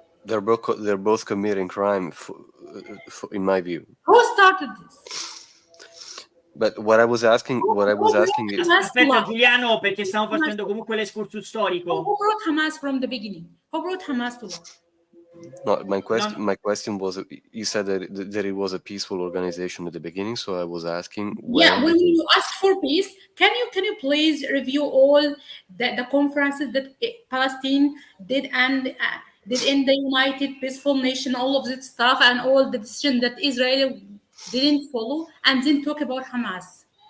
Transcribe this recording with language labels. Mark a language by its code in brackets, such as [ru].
[en] They're both committing crime, in my view. Who started this? But what I was asking is... [it] Aspetta, Giuliano, perché stiamo facendo comunque l'escursus storico. [en] Who brought Hamas from the beginning? Who brought Hamas to law? No, my question was, you said that it was a peaceful organization at the beginning, so I was asking... when you ask for peace, can you please review all the conferences that Palestine did and did in the United Peaceful Nation, all of that stuff, and all the decision that Israel didn't follow, and then talk about Hamas?